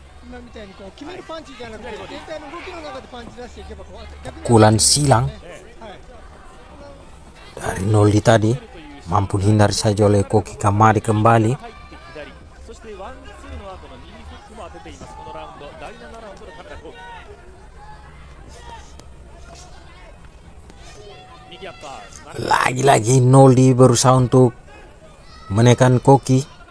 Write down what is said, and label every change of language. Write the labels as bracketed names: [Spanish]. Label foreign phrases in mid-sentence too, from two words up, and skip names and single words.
[Indonesian] pukulan silang dari Noldi tadi mampu hindari saja oleh Koki Kamade kembali. [Japanese] そしてワンツーの後の右フックも当てていますこのラウンド第7ラウンドの田中幸喜右アッパー [Indonesian] Lagi-lagi Noldi berusaha untuk menekan Koki.